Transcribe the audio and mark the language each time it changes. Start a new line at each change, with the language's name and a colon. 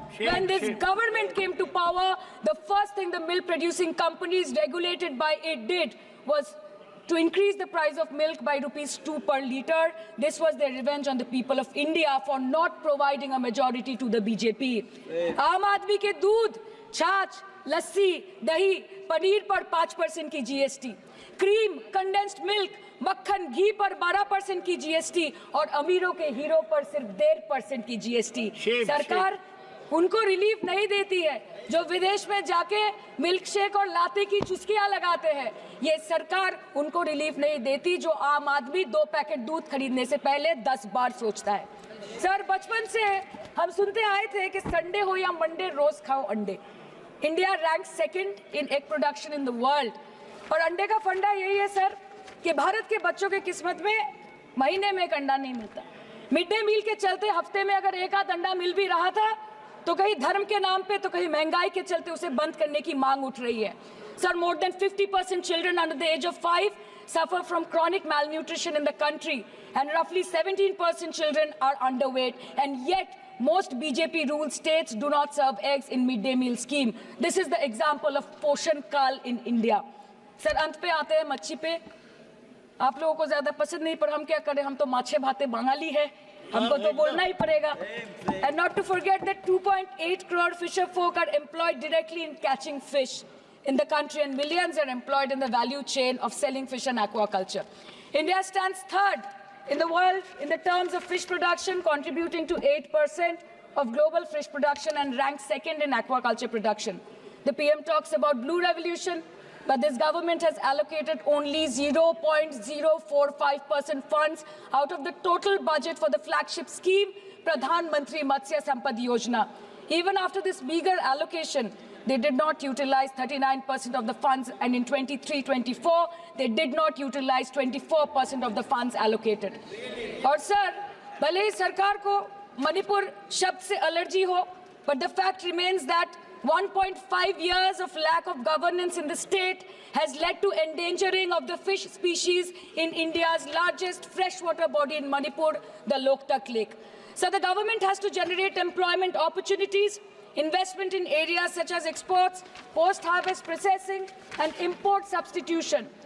English: When this government came to power, the first thing the milk producing companies regulated by it did was to increase the price of milk by rupees 2 per litre. This was their revenge on the people of India for not providing a majority to the BJP.
Hindi: आम आदमी के दूध, छाछ, लस्सी, दही, पनीर पर 5% की GST, cream, condensed milk, मक्खन, घी पर 12% की GST और अमीरों के हीरो पर सिर्फ 1.5% की GST। सरकार उनको रिलीफ नहीं देती है जो विदेश में जाके मिल्क शेक और लाते की चुस्कियां लगाते हैं। ये सरकार उनको रिलीफ नहीं देती जो आम आदमी 2 पैकेट दूध खरीदने से पहले 10 बार सोचता है। सर, बचपन से हम सुनते आए थे कि संडे हो या मंडे रोज खाओ अंडे।
English: India rank 2nd in egg production in the world
Hindi: और अंडे का फंडा यही है सर कि भारत के बच्चों के किस्मत में महीने में एक अंडा नहीं मिलता। मिड डे मील के चलते हफ्ते में अगर एक आध अंडा मिल भी रहा था तो कहीं धर्म के नाम पे तो कहीं महंगाई के चलते उसे बंद करने की मांग उठ रही है।
English: Sir, more than 50% children under the age of 5 suffer from chronic malnutrition in the country and roughly 17% children are underweight, and yet most BJP ruled states do not serve eggs in midday meal scheme. This is the example of Poshan Kal in India.
Hindi: Sir, अंत पे आते हैं मच्छी पे। आप लोगों को ज्यादा पसंद नहीं पर हम क्या करें, हम तो
Bangla: माछे भाते बंगाली
Hindi: है, हमको तो बोलना ही पड़ेगा।
English: And not to forget that 2.8 crore fisher folk are employed directly in catching fish in the country and millions are employed in the value chain of selling fish and aquaculture. India stands 3rd in the world in the terms of fish production, contributing to 8% of global fish production and ranks 2nd in aquaculture production. The PM talks about blue revolution, but this government has allocated only 0.045% funds out of the total budget for the flagship scheme, Pradhan Mantri Matsya Sampad Yojana. Even after this meager allocation, they did not utilize 39% of the funds, and in 23-24, they did not utilize 24% of the funds allocated.
Hindi: और sir, भले ही सरकार को मणिपुर शब्द से allergy हो,
English: But the fact remains that 1.5 years of lack of governance in the state has led to endangering of the fish species in India's largest freshwater body in Manipur, the Loktak Lake. So the government has to generate employment opportunities, investment in areas such as exports, post-harvest processing, and import substitution.